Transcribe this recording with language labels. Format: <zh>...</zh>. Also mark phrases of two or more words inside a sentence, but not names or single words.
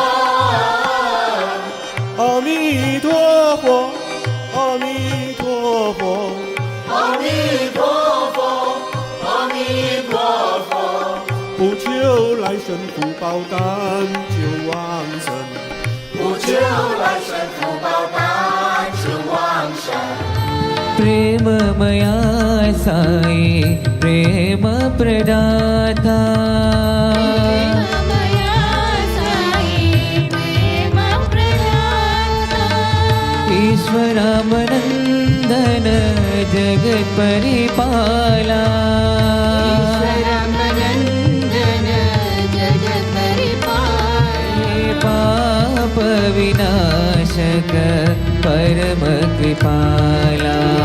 <zh>阿弥陀佛，阿弥陀佛，阿弥陀佛，阿弥陀佛。不求来生福报，但求往生。不求来生福报，但求往生。</zh> <sa>प्रेममया साई प्रेम प्रदाता ईश्वरामनन्दन जगत् परिपाला पाप विनाशक परम कृपाला</sa>